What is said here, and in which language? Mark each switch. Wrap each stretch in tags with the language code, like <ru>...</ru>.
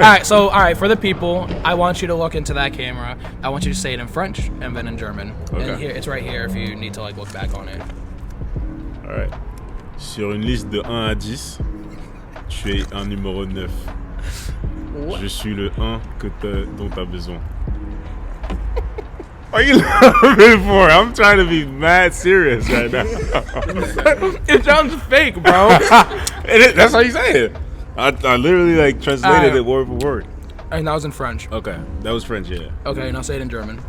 <en>All right, for the people, I want you to look into that camera. I want you to say it in French and then in German. Okay. And here, it's right here if you need to like look back on it. All right.</en> <fr>Sur une liste de 1 à 10, tu es un numéro 9. Je suis le 1 dont tu as besoin.</fr> <en>What are you laughing for? I'm trying to be mad serious right now. It sounds fake, bro. That's how you say it. I literally like translated it word for word. And that was in French. Okay, that was French, yeah. Okay, now say it in German.</en>